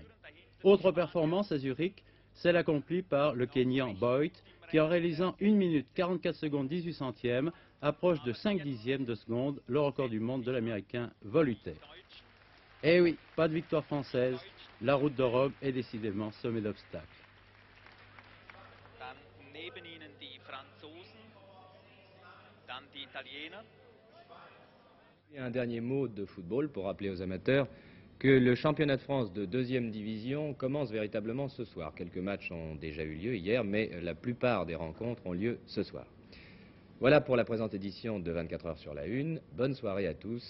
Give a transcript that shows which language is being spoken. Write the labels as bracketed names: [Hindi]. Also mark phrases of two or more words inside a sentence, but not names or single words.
[French] Autre performance à Zurich, celle accomplie par le Kenyan Boyd, qui en réalisant 1 minute 44 secondes 18 centièmes, approche de 5 dixièmes de seconde le record du monde de l'Américain Voluter. Eh oui, pas de victoire française, la route de Rome est décidément semée d'obstacles. [German] Neben ihnen die Franzosen, dann die Italiener. [French] Et un dernier mot de football pour rappeler aux amateurs que le championnat de France de 2e division commence véritablement ce soir. Quelques matchs ont déjà eu lieu hier, mais la plupart des rencontres ont lieu ce soir. Voilà pour la présente édition de 24 heures sur la Une.